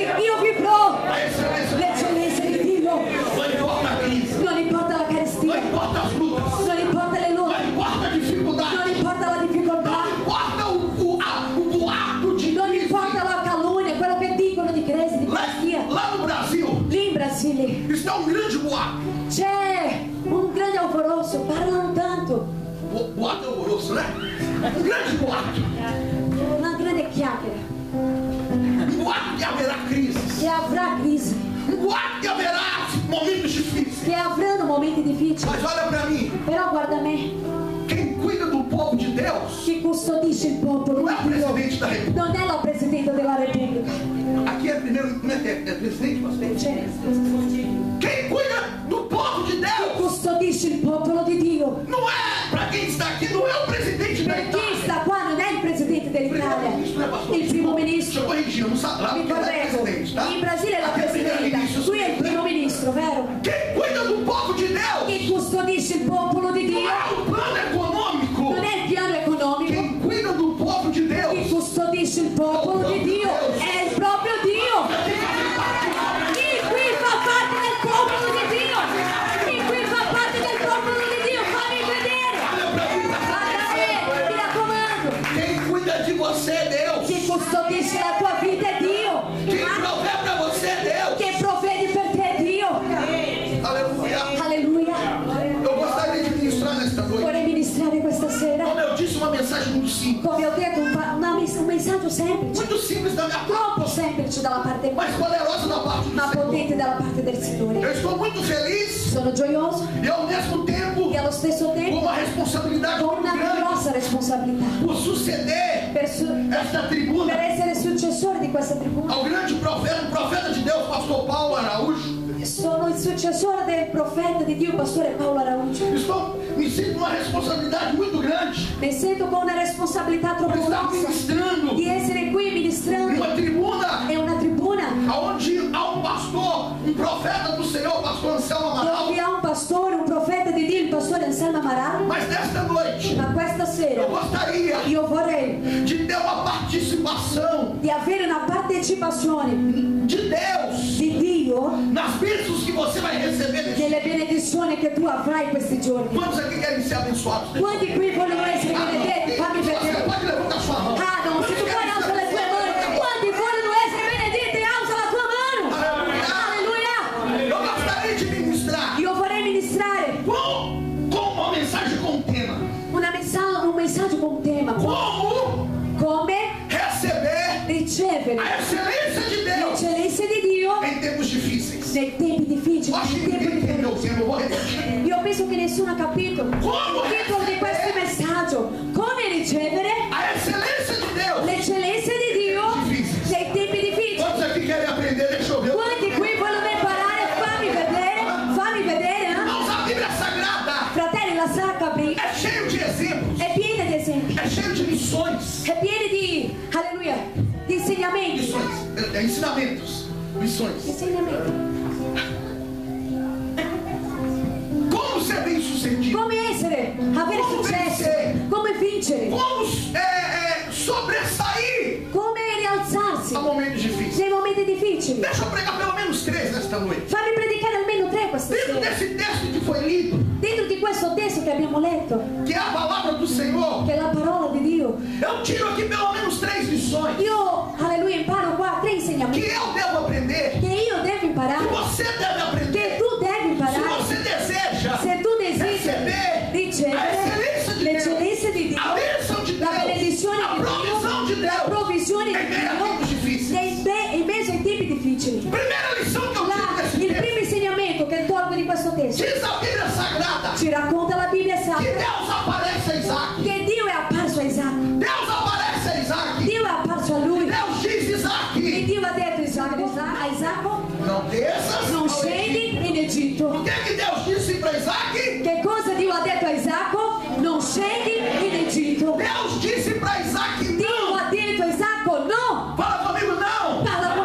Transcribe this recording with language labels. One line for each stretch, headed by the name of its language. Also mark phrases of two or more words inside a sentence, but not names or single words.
Italian: Io vivrò l'eccellenza di Dio. Non importa la carestia. Non importa le lutte. Non importa la difficoltà. Non importa la calúnia, quello che dicono di carestia.
Portuguese: Lá no Brasil,
Italian: Lì in Brasile
Portuguese: está um grande boato.
Italian: c'è un grande alvoroço, parlano tanto,
Portuguese: Boato é horroroso, né? Um grande boato.
Italian: una grande chiacchiera,
Portuguese: Um boato que haverá crises.
Italian: che avrà crisi,
Portuguese: Um boato que haverá momentos difíceis.
Italian: che avranno momenti difficili.
Portuguese: Mas olha pra mim,
Italian: Però guarda me,
Portuguese: quem cuida do povo de Deus
Italian: chi custodisce il popolo
Portuguese: não é o
Italian: di Dio
Portuguese: presidente da República.
Italian: non è la Presidente della Repubblica.
Portuguese: Aqui é primeiro, né? É presidente, pastor?
Italian: Cioè,
Portuguese: Quem cuida do povo de
Italian: chi
Portuguese: Deus
Italian: custodisce il popolo di Dio.
Portuguese: não é, pra quem está aqui, não é o presidente da
Italian: Per chi
Portuguese: Itália.
Italian: sta qua non è il Presidente dell'Italia,
Portuguese: Primeiro-ministro, né, pastor?
Italian: il primo
Portuguese: Deixa eu
Italian: ministro.
Portuguese: corrigir, não sabe lá
Italian: Mi
Portuguese: porque ela é
Italian: correggo,
Portuguese: presidente, tá?
Italian: in Brasile è la
Portuguese: Aqui é
Italian: Presidenta,
Portuguese: primeiro-ministro,
Italian: qui è il primo ministro, vero?
Portuguese: Quem cuida do povo de Deus
Italian: Chi custodisce il popolo di
Portuguese: não
Italian: Dio
Portuguese: é o plano econômico.
Italian: non è il piano economico.
Portuguese: Quem cuida do povo de
Italian: Chi
Portuguese: Deus
Italian: custodisce il popolo di Dio è il proprio Dio. Chi qui fa parte del popolo di Dio? Chi qui fa parte del popolo di Dio? Fammi vedere. Guarda me, mi raccomando.
Portuguese: quem cuida de você é Deus.
Italian: Chi custodisce la tua vita è Dio.
Portuguese: Quem provê pra você é Deus.
Italian: Che provvede per te è Dio.
Portuguese: Aleluia.
Italian: Alleluia.
Portuguese: Eu gostaria de ministrar nesta noite.
Italian: Vorrei ministrare questa sera,
Portuguese: Como eu disse, uma mensagem muito simples.
Italian: come ho detto, un messaggio semplice.
Portuguese: Muito simples da minha parte,
Italian: Troppo semplice dalla parte
Portuguese: mas poderosa da parte
Italian: ma
Portuguese: do Senhor.
Italian: potente dalla parte del Signore.
Portuguese: Eu estou muito feliz
Italian: Sono gioioso
Portuguese: e ao mesmo tempo
Italian: e allo stesso
Portuguese: com
Italian: tempo
Portuguese: uma responsabilidade
Italian: con
Portuguese: muito
Italian: una
Portuguese: grande
Italian: grossa responsabilità
Portuguese: por suceder
Italian: per
Portuguese: esta tribuna
Italian: essere successore di questa tribuna.
Portuguese: ao grande profeta, o profeta de Deus, pastor Paulo Araújo.
Italian: Sono il successore del profeta di Dio, pastore Paolo Araújo.
Portuguese: Me sinto uma responsabilidade muito grande
Italian: Mi sento con una responsabilità
Portuguese: por
Italian: troppo
Portuguese: estar
Italian: grossa
Portuguese: ministrando
Italian: di essere qui ministrando.
Portuguese: numa tribuna
Italian: È una tribuna
Portuguese: onde há um pastor, um profeta do Senhor, pastor Anselmo Amaral.
Italian: dove ha un pastore, un profeta di Dio, il pastore Anselmo Amaral.
Portuguese: Mas nesta noite
Italian: Ma questa sera
Portuguese: eu gostaria
Italian: io vorrei
Portuguese: de ter uma participação
Italian: di avere una partecipazione
Portuguese: de Deus
Italian: di Dio
Portuguese: nas bênçãos que você vai receber nesse
Italian: nelle benedizioni che tu avrai questi giorni.
Portuguese: Quantos aqui querem ser abençoados?
Italian: Quanti qui vogliono essere benedetti? Fammi
Portuguese: Você
Italian: vedere.
Portuguese: pode levantar sua mão.
Italian: Ah, non, se tu puoi alza le tue mani. Quanti vogliono essere benedetti? Alza la tua mano. Alleluia.
Portuguese: Eu gostaria de ministrar
Italian: Io vorrei ministrare
Portuguese: com uma mensagem com um tema.
Italian: un messaggio con un tema. Come
Portuguese: Receber
Italian: ricevere
Portuguese: a excelência de Deus
Italian: l'eccellenza di Dio
Portuguese: em tempos difíceis.
Italian: nei tempi difficili,
Portuguese: Eu acho que
Italian: nei tempi
Portuguese: ninguém entendeu o
Italian: difficili.
Portuguese: tema, eu vou repetir.
Italian: Io penso che nessuno ha capito il titolo di questo messaggio. Come ricevere
Portuguese: A excelência de Deus.
Italian: l'eccellenza di Dio nei tempi difficili.
Portuguese: Quantos aqui querem aprender? Deixa eu ver.
Italian: Quanti qui vogliono imparare? Fammi vedere, eh?
Portuguese: Irmãos, a Bíblia Sagrada
Italian: Fratelli, la Sacra Bibbia
Portuguese: é cheio de exemplos,
Italian: è piena di esempi,
Portuguese: é cheio de lições.
Italian: è piena di, alleluia, di insegnamenti.
Portuguese: Lições, ensinamentos, lições.
Italian: Insegnamenti.
Portuguese: Como ser bem sucedido?
Italian: Come avere Come successo,
Portuguese: vencer.
Italian: come vincere,
Portuguese: Como sobressair
Italian: come rialzarsi
Portuguese: a momentos difíceis?
Italian: nei momenti difficili.
Portuguese: Deixa eu pregar pelo menos 3 nesta noite.
Italian: Fammi predicare almeno 3 questa
Portuguese: Dentro
Italian: sera.
Portuguese: desse texto que foi lido,
Italian: Dentro di questo testo che abbiamo letto,
Portuguese: que é a palavra do Senhor,
Italian: che è la parola di Dio,
Portuguese: eu tiro aqui pelo menos 3 lições
Italian: io, alleluia, imparo qua 3
Portuguese: que
Italian: insegnamenti
Portuguese: eu devo aprender,
Italian: che io devo
Portuguese: que
Italian: imparare,
Portuguese: você deve
Italian: che
Portuguese: aprender.
Italian: tu devi
Portuguese: Se
Italian: imparare.
Portuguese: você deseja
Italian: Se tu desideri
Portuguese: receber
Italian: ricevere l'eccellenza di Dio,
Portuguese: a bênção de
Italian: la benedizione
Portuguese: Deus, a provisão de
Italian: di Dio, la
Portuguese: Deus,
Italian: provvisione di
Portuguese: em meio a tempos
Italian: Dio,
Portuguese: difíceis.
Italian: in mezzo ai tempi difficili.
Portuguese: Primeira lição que eu tiro desse
Italian: Il
Portuguese: texto,
Italian: primo insegnamento che tolgo di questo testo
Portuguese: diz a Bíblia Sagrada
Italian: ci racconta la Bibbia
Portuguese: que
Italian: Sacra
Portuguese: Deus aparece a Isaac.
Italian: che Dio è apparso a Isacco.
Portuguese: Deus aparece a Isaac.
Italian: Dio è apparso a lui
Portuguese: Deus diz
Italian: e
Portuguese: Isaac,
Italian: Dio ha detto a Isacco
Portuguese: não desças
Italian: non
Portuguese: ao
Italian: scendi
Portuguese: Egito.
Italian: in Egitto.
Portuguese: O que Deus disse para Isaac?
Italian: Che cosa Dio ha detto a Isacco? Non scendi in Egitto.
Portuguese: Deus disse para Isaac
Italian: Dio
Portuguese: não.
Italian: ha detto a Isacco no.
Portuguese: Fala comigo não.